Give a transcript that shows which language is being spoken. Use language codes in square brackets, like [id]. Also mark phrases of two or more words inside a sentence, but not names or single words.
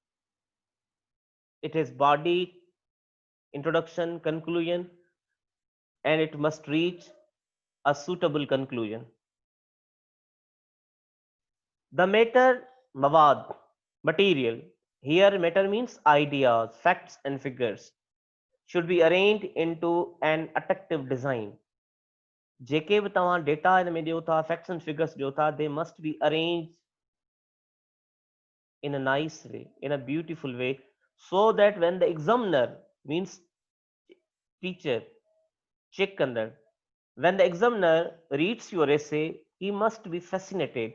[en] It has body, introduction, conclusion, and it must reach a suitable conclusion. The matter, mawad, material. Here matter means ideas, facts and figures should be arranged into an attractive design. [sd] जेके बि तव्हां डेटा इन में ॾियो था, [en] facts and figures [sd] ॾियो था, [en] they must be arranged in a nice way, in a beautiful way, so that when the examiner means teacher check under, when the examiner reads your essay, he must be fascinated.